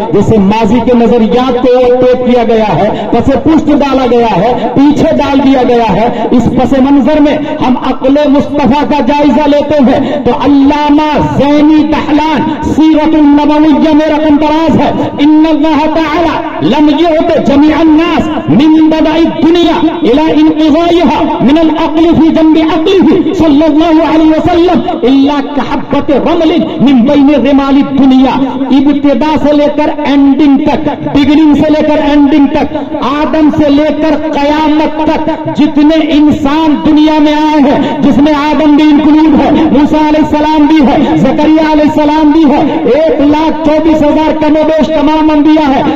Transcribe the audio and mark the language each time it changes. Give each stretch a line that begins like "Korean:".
Urdu: جیسے ماضی کے نظریات کو اوورٹیک کیا گیا ہے, پس پشت ڈالا گیا ہے, پیچھے ڈال دیا گیا ہے. اس پس منظر میں ہم عقل مصطفیٰ کا جائزہ لیتے ہیں تو علامہ زینی دہلان سیرت النبویہ میں رقم دراز ہے.
Arabic: ان اللہ تعالی لم يعط جميع الناس من بدء الدنيا الى انقضائها من العقل في جنب عقله صلى الله عليه وسلم الا كحبة رمل من بين رمال الدنيا.
Urdu: ابتدا سے لے کر اینڈنگ تک, بگننگ سے لے کر اینڈنگ تک, آدم سے لے کر قیامت تک جتنے انسان دنیا میں آئے ہیں, جس میں آدم بھی انکلوڈ ہے, موسیٰ علیہ السلام بھی ہے, زکریا علیہ السلام بھی ہے, 1,24,000 کم و بیش تمام انبیاء ہے.